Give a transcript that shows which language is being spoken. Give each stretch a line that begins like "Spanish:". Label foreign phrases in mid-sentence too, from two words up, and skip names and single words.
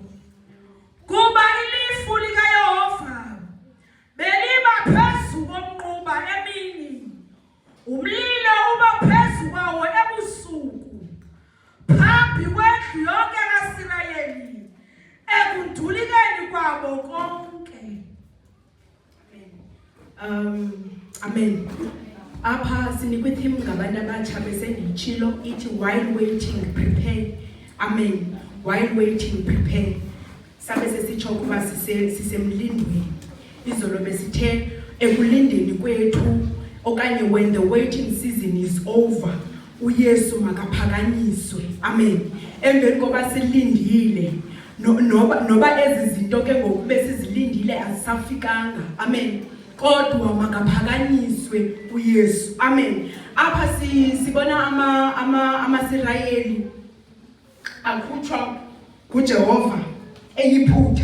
Xhosa: Kuba ilifu likaYehova beliba phezu komnquba emini, umlilo uba phezu kwawo ebusuku, phambi kwendlu yonke kaSirayeli, ekundulikeni kwabo konke. Amen. Apha sinikwe theme ngabantu abatsha besenditshilo ithi
English: while waiting prepare.
Xhosa: Amen.
English: While waiting prepare.
Xhosa: Sabe sesitsho kuba sisemlindweni. Izolo besithe ekulindeni kwethu okanye
English: when the waiting season is over,
Xhosa: uYesu makaphakanyiswe. Amen. Emveni koba silindile noba ezi zinto ke ngoku besizilindile azisafikanga. Amen. Kodwa makaphakanyiswe uYesu. Amen. Apha sibona amaSirayeli akhutshwa kuJehova eyiphutha.